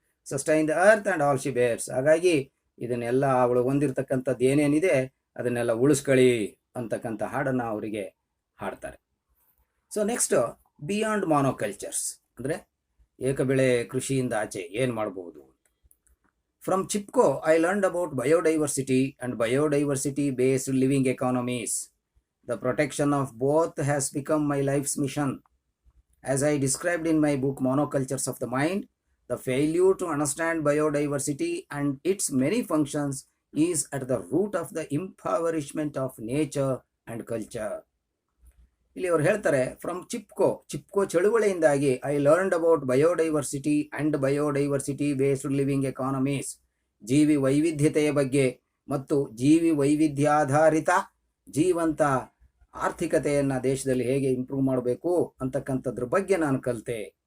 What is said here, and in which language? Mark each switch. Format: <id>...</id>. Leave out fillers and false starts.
<en>Sustain the earth and all she bears.</en> <kn>ಹಾಗಾಗಿ ಇದನ್ನೆಲ್ಲ ಅವಳು ಹೊಂದಿರತಕ್ಕಂಥದ್ದು ಏನೇನಿದೆ ಅದನ್ನೆಲ್ಲ ಉಳಿಸ್ಕೊಳ್ಳಿ ಅಂತಕ್ಕಂಥ ಹಾಡನ್ನು ಅವರಿಗೆ ಹಾಡ್ತಾರೆ.</kn> <en>so next, beyond monocultures</en> <kn>ಅಂದರೆ ಏಕಬೆಳೆ ಕೃಷಿಯಿಂದ ಆಚೆ ಏನು ಮಾಡಬಹುದು?</kn> <en>From CHIPCO, I learned about biodiversity and biodiversity-based living economies. The protection of both has become my life's mission. As I described in my book Monocultures of the Mind, the failure to understand biodiversity and its many functions is at the root of the impoverishment of nature and culture.</en> <kn>ಇಲ್ಲಿ ಅವರು ಹೇಳ್ತಾರೆ,</kn> <en>From Chipko ಚಳುವಳಿಯಿಂದಾಗಿ I learned about biodiversity and biodiversity based living economies.</en> <kn>ಜೀವಿ ವೈವಿಧ್ಯತೆಯ ಬಗ್ಗೆ ಮತ್ತು ಜೀವಿ ವೈವಿಧ್ಯಾಧಾರಿತ ಜೀವಂತ ಆರ್ಥಿಕತೆಯನ್ನು ದೇಶದಲ್ಲಿ ಹೇಗೆ ಇಂಪ್ರೂವ್ ಮಾಡಬೇಕು ಅಂತಕ್ಕಂಥದ್ರ ಬಗ್ಗೆ ನಾನು ಕಲಿತೆ.</kn>